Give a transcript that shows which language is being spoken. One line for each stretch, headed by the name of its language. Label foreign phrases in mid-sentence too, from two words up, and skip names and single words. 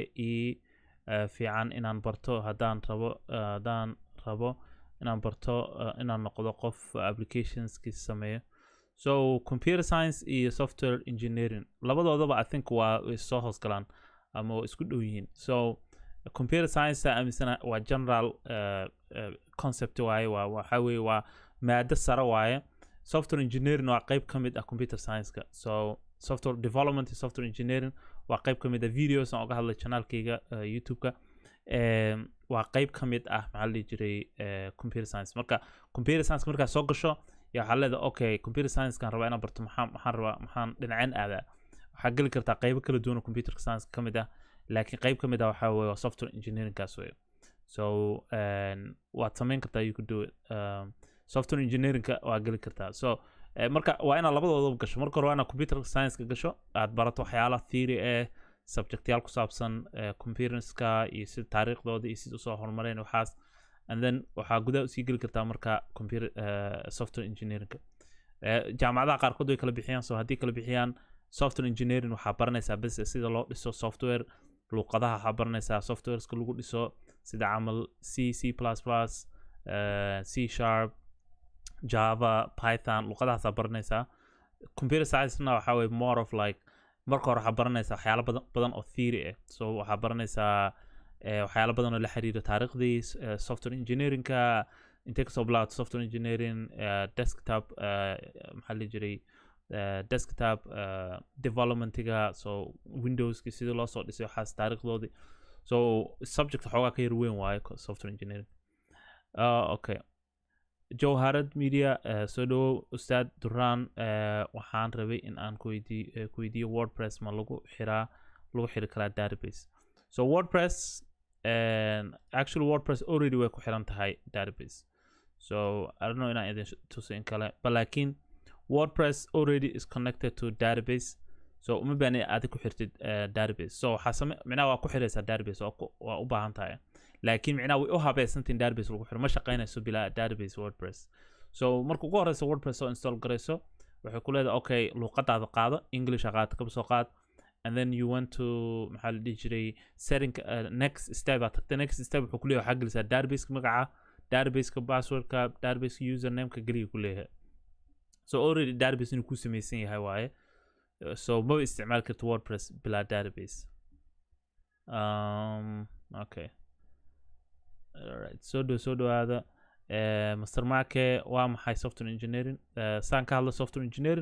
Somali: fiican inaan barto haddaan rabo inaan barto inaan noqdo qof applicationskiisa sameeyo so
English: computer science
Somali: iyo software engineering labadoodaba
English: I think
Somali: waa soo hoos galaan ama isku dhow yihiin so
English: computer science
Somali: amisana waa
English: general concept
Somali: waaye waxa weeye waa maado sare waaye
English: software engineering
Somali: waa qayb ka mid ah
English: computer science-ka
Somali: so
English: software development
Somali: iyo
English: software engineering
Somali: waa qayb ka mid ah videos aan uga hadlay channelkayga YouTube-ka waa qayb ka mid ah maxaa la dhihi jiray
English: computer science
Somali: marka
English: computer science
Somali: markaa soo gasho yaa waxaa leedahay okay
English: computer science-kan
Somali: rabaa inaan barto maxaan dhinaceen aadaa waxaa geli kartaa qaybo kala duwan oo
English: computer science
Somali: ka mid ah laakiin qayb ka mid ah waxaa weeye
English: software engineering
Somali: kaas weeye so waad samayn kartaa
English: you could do it software engineering
Somali: waa geli kartaa so marka waa inaad labadoodaba gasho marka hore waa inaad
English: computer science
Somali: ka gasho aad barato waxyaalaha theory subjectyaal ku saabsan computerska iyo sida taariikhdooda iyo sida usoo horumareen waxaas
English: and then
Somali: waxaa gudaha usii geli kartaa marka
English: computer software engineering
Somali: jaamacadaha qaarkood way kala bixiyaan so haddii kala bixiyaan
English: software engineering
Somali: waxaa baranaysaa bes sida loo dhiso software luqadaha waxaa baranaysaa softwareska lagu dhiso sida camal C++, C# Java, Python luqadahaasaa baranaysaa
English: computer science-na
Somali: waxaa weye
English: more of like
Somali: marka hore waxaa baranaysaa waxyaalo badan oo theory so waxaa baranaysaa waxyaalo badan oo la xiriira taariikhdii
English: software engineering-ka
Somali: intee kasoo bilaabato
English: software engineering desktop
Somali: maxaa la jiray
English: desktop development-ga
Somali: so Windows-ki sidii loo soo dhisay waxaas taariikhdoodii so subject xoogaa ka yar weyn waaye
English: software engineering
Somali: okay Jawharad Media soo dhawow ustaad Duraan waxaan rabay in aan ku weydiiyo WordPress ma lagu xiri karaa
English: database so WordPress actually WordPress already
Somali: way ku xiran tahay
English: database so I don't know
Somali: inaan idin tuso in kale but laakiin
English: WordPress already is connected to database so
Somali: uma baahna aad ku xirtid
English: database so
Somali: micnaha waa ku xiraysaa database waa u baahan tahay laakiin micnaha way u habaysantiin database lagu xiro ma shaqaynayso bilaa database WordPress so marka ugu horeysa WordPress oo install garayso waxay ku leedahay okay luqadaada qaado English qaad ka soo qaad
English: and then you want to
Somali: maxaa la dhihi jiray
English: setting next step next step
Somali: wuxuu ku leeyahay waxaa gelisaa database magaca database passwordka database username-ka geliya ku leeyahay
English: so already database
Somali: inuu ku samaysan yahay waaye so ma isticmaali karto WordPress bilaa database
English: okay alright
Somali: soo dhawaada master marke waa maxay
English: software engineering
Somali: saan ka hadla
English: software engineering